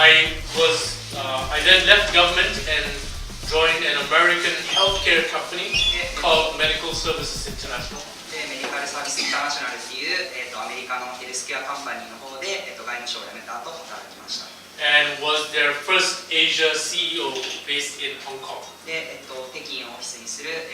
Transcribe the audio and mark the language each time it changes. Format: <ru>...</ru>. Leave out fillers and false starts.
<en>I then left government and joined an American healthcare company called Medical Services International.</en> <ja>で、メディカルサービスインターナショナルっていう、アメリカのヘルスケアカンパニーの方で、外務省を辞めた後働きました。</ja> <en>And was their first Asia CEO based in Hong Kong.</en> <ja>で、北京をオフィスにする、</ja>